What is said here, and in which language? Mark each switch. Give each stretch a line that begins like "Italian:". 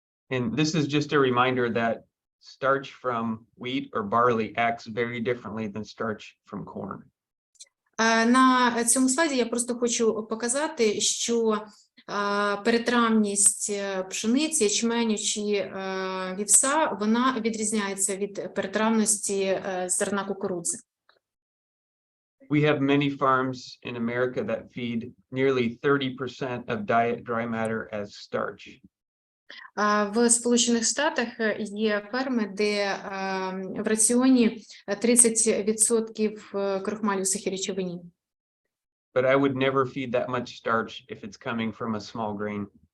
English: And this is just a reminder that starch from wheat or barley acts very differently than starch from corn.
Ukrainian: На цьому слайді я просто хочу показати, що перетравність пшениці, ячменю чи вівса, вона відрізняється від перетравності зерна кукурудзи.
English: We have many farms in America that feed nearly 30% of diet dry matter as starch.
Ukrainian: В Сполучених Штатах є ферми, де в раціоні 30% крохмалю в сухій речовині.
English: But I would never feed that much starch if it's coming from a small grain.